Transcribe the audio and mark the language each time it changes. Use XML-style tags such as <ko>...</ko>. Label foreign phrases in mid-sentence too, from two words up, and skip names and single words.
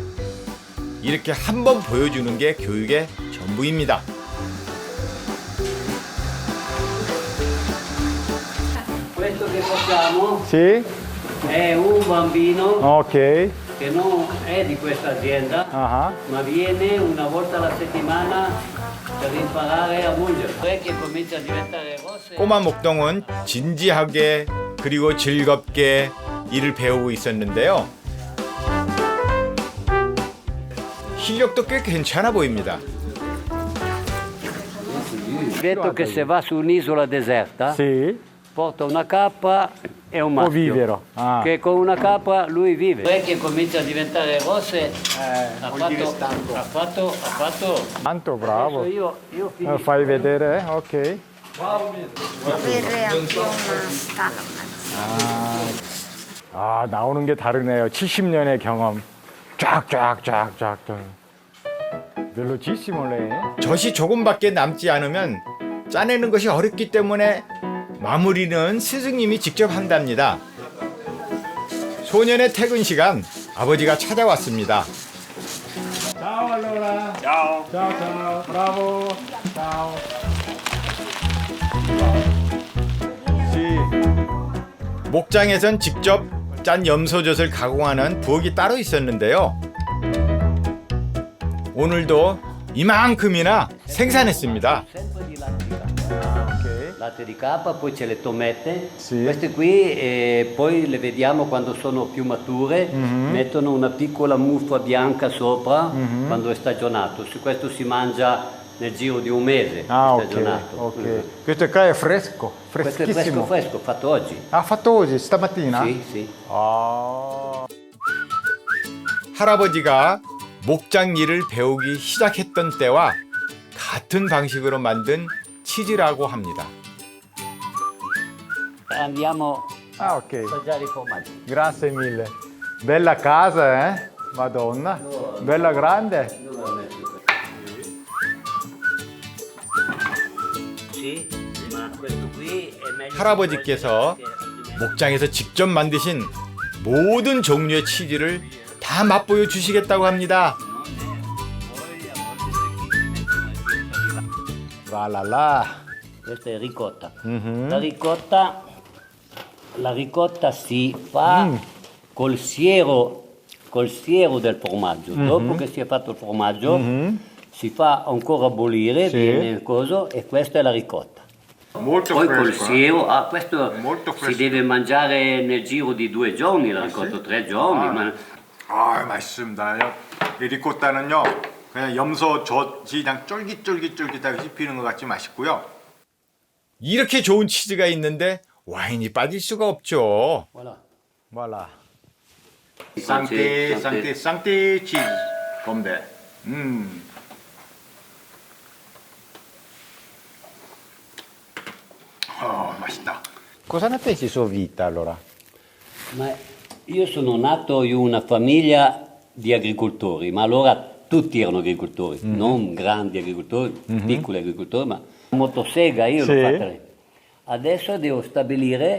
<ko>이렇게 한번 보여주는 게 교육의 전부입니다.</ko> <it>Questo che facciamo Sì? è un bambino Ok. che non è di questa azienda, Ah, ma viene una volta alla settimana per imparare a mungere. Poi che comincia a diventare rosse.</it> <ko>꼬마 목동은 진지하게 그리고 즐겁게 일을 배우고 있었는데요. 실력도 꽤 괜찮아 보입니다.</ko> <it>Detto che se va su un'isola deserta, sì. porta una capra e un maschio. vivero. Ah. Che con una capra lui vive. Poi che comincia a diventare rosse, ha fatto. Tanto bravo. Adesso io finisco. Fai vedere, ok. Avere anche una stalla.</it> <ko>아, 나오는 게 다르네요. 70년의 경험. 쫙쫙쫙쫙.</ko> <it>velocissimo lei.</it> <ko>젖이 조금밖에 남지 않으면 짜내는 것이 어렵기 때문에 마무리는 스승님이 직접 한답니다. 소년의 퇴근 시간, 아버지가 찾아왔습니다.</ko> <it>Ciao allora. Ciao. Ciao ciao. Bravo. Ciao. Sì.</it> <ko>목장에선 직접 짠 염소젖을 가공하는 부엌이 따로 있었는데요. 오늘도 이만큼이나 생산했습니다.</ko> <it>Sempre di latte di capra. Ok. Latte di capra, poi c'è le tomette. Sì. Queste qui poi le vediamo quando sono più mature, mettono una piccola muffa bianca sopra quando è stagionato. Su questo si mangia nel giro di un mese Ah, ok. stagionato. Ok. Questo qua è fresco, Questo è freschissimo. fresco, fatto oggi. Ah, fatto oggi, stamattina? Sì, sì.</it> <ko>아. 할아버지가 목장 일을 배우기 시작했던 때와 같은 방식으로 만든 치즈라고 합니다.</ko> <it>Andiamo Ah, a ok. assaggiare i formaggi. Grazie mille. Bella casa, eh? Madonna. Bella grande. Dove ho messo questo? Sì, ma questo qui è meglio.</it> <ko>할아버지께서 목장에서 직접 만드신 모든 종류의 치즈를 다 맛보여 주시겠다고 합니다.</ko> <it>Va là là. Questa è ricotta. La ricotta si fa col siero del formaggio. Dopo che si è fatto il formaggio, si fa ancora bollire, Sì. viene il coso, e questa è la ricotta. Molto Poi col siero, questo Molto si fresco. deve mangiare nel giro di 2 giorni, la ricotta, 3 giorni. Ma</it> <ko>아, 맛있습니다. 이 리코타는요, 그냥 염소 젖이 그냥 쫄깃쫄깃쫄깃하게 씹히는 것 같이 맛있고요. 이렇게 좋은 치즈가 있는데 와인이 빠질 수가 없죠.</ko> <fr>voilà. Voilà. Santé, santé.</fr> <ko>쌍띠 치즈 건배. 맛있다.</ko> <it>Cosa ne pensi sua vita allora? Ma io sono nato in una famiglia di agricoltori, ma allora tutti erano agricoltori, non grandi agricoltori, piccoli agricoltori, ma motosega io Sì. l'ho fatta. Adesso devo stabilire</it>